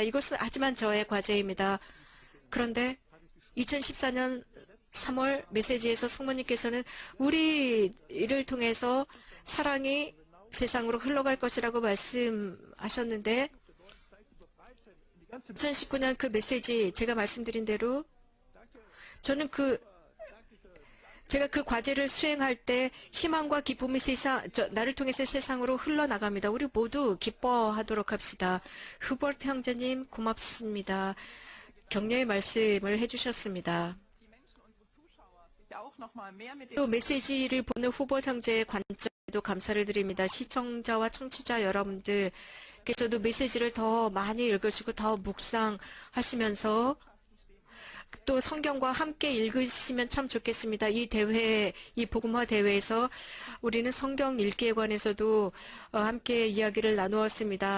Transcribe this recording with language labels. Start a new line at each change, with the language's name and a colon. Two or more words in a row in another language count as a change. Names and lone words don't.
Korean: 이것은 하지만 저의 과제입니다. 그런데 2014년 3월 메시지에서 성모님께서는 우리를 통해서 사랑이 세상으로 흘러갈 것이라고 말씀하셨는데 2019년 그 메시지 제가 말씀드린 대로 저는 제가 그 과제를 수행할 때 희망과 기쁨이 나를 통해서 세상으로 흘러나갑니다. 우리 모두 기뻐하도록 합시다. 후버트 형제님 고맙습니다. 격려의 말씀을 해주셨습니다.
German: Die auch noch mal mehr mit
Korean: 또 메시지를 보는 후보 형제의 관점에도 감사를 드립니다. 시청자와 청취자 여러분들께서도 메시지를 더 많이 읽으시고 더 묵상하시면서 또 성경과 함께 읽으시면 참 좋겠습니다. 이 대회, 이 복음화 대회에서 우리는 성경 읽기에 관해서도 함께 이야기를 나누었습니다.